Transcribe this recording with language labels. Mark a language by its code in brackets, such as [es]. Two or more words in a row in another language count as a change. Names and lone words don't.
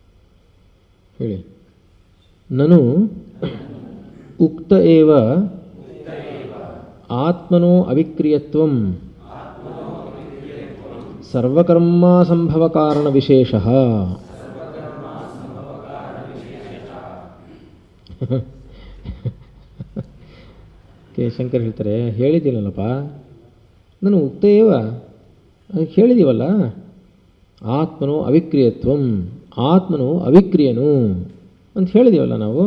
[kn] ಹೇಳಿ. [sa] ನನು ಉಕ್ತ ಏವ ಆತ್ಮನೋ ಅವಿಕ್ರಿಯತ್ವಂ ಸರ್ವಕರ್ಮ ಸಂಭವ ಕಾರಣ ವಿಶೇಷ. [kn] ಕೆ ಶಂಕರ್ ಹೇಳ್ತಾರೆ, ಹೇಳಿದ್ದೀನಲ್ಲಪ್ಪ ನಾನು ಉಕ್ತೇವ, ಹೇಳಿದ್ದೀವಲ್ಲ, ಆತ್ಮನು ಅವಿಕ್ರಿಯತ್ವಂ, ಆತ್ಮನು ಅವಿಕ್ರಿಯನು ಅಂತ ಹೇಳಿದ್ದೀವಲ್ಲ ನಾವು.